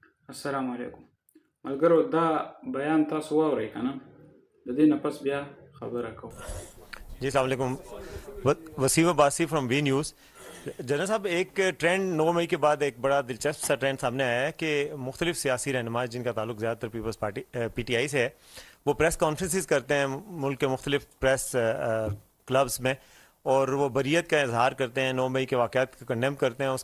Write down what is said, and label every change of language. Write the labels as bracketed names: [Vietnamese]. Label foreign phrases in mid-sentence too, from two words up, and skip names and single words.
[Pashto] السلام علیکم ملګرو دا بیان تاسو واورئ که نه د دې نه پس بیا خبره کوم [Urdu] جی علیکم وسیم عباسی فرام وی نیوز. جنرل صاحب، ایک ٹرینڈ 9 مئی کے بعد ایک بڑا دلچسپ سا ٹرینڈ سامنے آیا ہے کہ مختلف سیاسی رہنما جن کا تعلق زیادہ تر پیپلز پارٹی PTI سے ہے، وہ [English] press conferences [Urdu] کرتے ہیں ملک کے مختلف [English] press clubs [Urdu] میں، اور وہ برأت کا اظہار کرتے ہیں، 9 مئی کے واقعات کو کنڈیم کرتے ہیں.